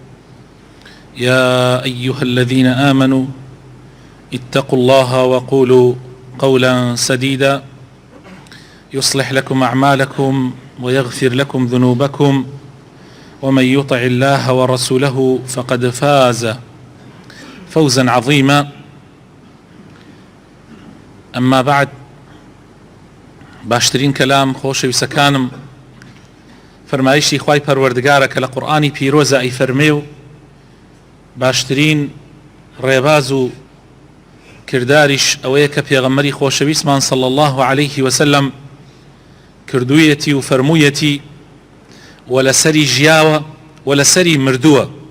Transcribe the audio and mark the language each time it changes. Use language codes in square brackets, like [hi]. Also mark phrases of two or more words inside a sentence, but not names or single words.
[ar] يا أيها الذين آمنوا اتقوا الله وقولوا قولا سديدا يصلح لكم أعمالكم ويغفر لكم ذنوبكم، ومن يطع الله ورسوله فقد فاز فوزا عظيما. أما بعد، [ckb] باشترين كلام خۆشەویستەکانم فەرمایشی خوای پەروەردگارە کە لە قورئانی پیرۆزە ئەی فەرمێ و باشترین ڕێباز و کرداریش ئەوەیە کە پێغەمبەری خۆشەویستمان [ar] صلی الله عليه وسلم [ckb] کردوویەتی و فەرموویەتی و لەسەری ژیاوە و لەسەری مردووە.